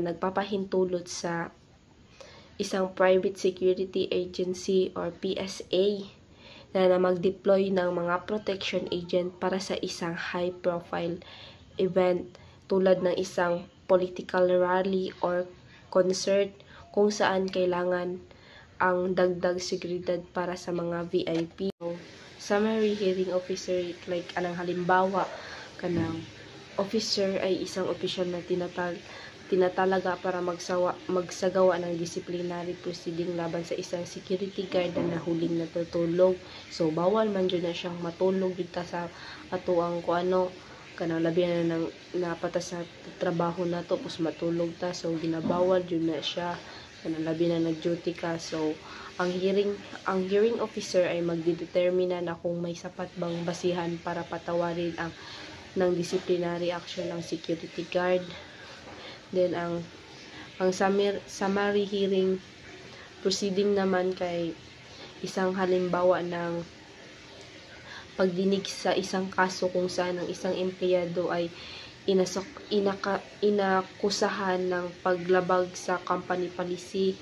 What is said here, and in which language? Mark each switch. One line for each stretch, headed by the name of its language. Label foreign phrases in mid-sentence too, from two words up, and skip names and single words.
Filipino: nagpapahintulot sa isang
English: private security agency
Filipino: or PSA na mag-deploy ng mga
English: protection agent
Filipino: para sa isang
English: high-profile event
Filipino: tulad ng isang
English: political rally
Filipino: or concert kung saan kailangan ang dagdag seguridad para sa mga VIP.
English: Summary hearing officer,
Filipino: like anang halimbawa kanang officer ay isang opisyal na tinatalaga para magsagawa ng
English: disciplinary proceeding
Filipino: laban sa isang
English: security guard
Filipino: na nahuling natutulog.
Cebuano: So bawal man jud na siyang matulog dito sa atuang kanang labi na nang napata sa trabaho na to pus matulog ta, so ginabawal jud na siya kanang labi na nag-duty ka.
Filipino: So ang
English: hearing officer
Filipino: ay magdedetermina na kung may sapat bang basihan para patawarin ng
English: disciplinary action
Filipino: ng
English: security guard.
Filipino: Then ang
English: summary hearing proceeding
Filipino: naman kay isang halimbawa ng pagdinig sa isang kaso kung saan ang isang empleyado ay inakusahan ng paglabag sa
English: company policy.